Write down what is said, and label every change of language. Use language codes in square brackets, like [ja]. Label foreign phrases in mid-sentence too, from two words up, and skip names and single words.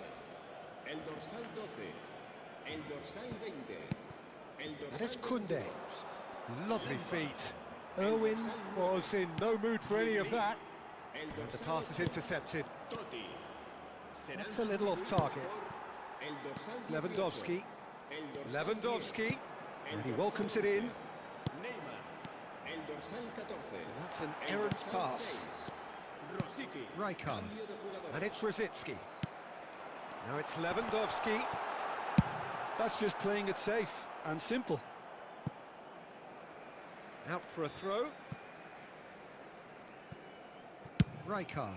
[es] El dorsal 12, el dorsal 20, el [en] That is [es] dorsal Koundé. 22, [en] Lovely feet. Irwin was in no mood for any of that. [es] el [en] And the [es] dorsal [en] pass is intercepted. [es] Totti. Serán [en] That's a little off target. [es] el dorsal 18, Lewandowski. el dorsal Lewandowski. 10, [en] And he [es] el [en] welcomes it [es] dorsal [en] in. [es] 11, Neymar. El dorsal 14. [en] That's an [es] el [en] errant [es] dorsal [en] pass. [es] 6, Rosicky. Rijkaard. Cambio de jugadores. [en] And it's Rosicki. Now it's Lewandowski. That's just playing it safe and simple. Out for a throw. Rijkaard.